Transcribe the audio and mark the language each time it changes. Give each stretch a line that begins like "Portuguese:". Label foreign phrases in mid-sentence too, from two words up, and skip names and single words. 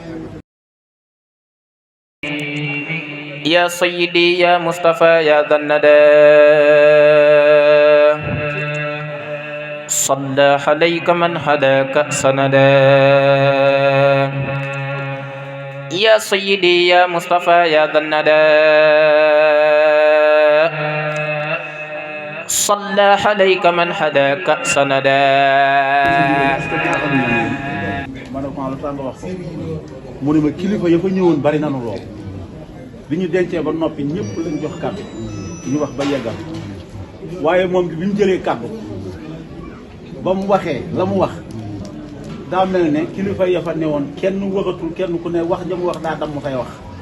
Arabic: يا سيدي يا مصطفى يا ذا الندى صلى عليك من هداك سندا يا سيدي يا مصطفى يا ذا الندى صلى عليك من هداك سندا
Wolof: ma ne ko lu tax nga wax ko mu ne ma kilifa ya fa ñëwoon bari nanu lool bi ñu dencee ba noppi ñëpp lañ jox kàddu ñu wax ba yeggal waaye moom bi mu jëlee kàddu ba mu waxee la mu wax daa mel ne kilifa ya fa newoon kenn waxatul kenn ku ne wax ja mu wax daa dam mu fay wax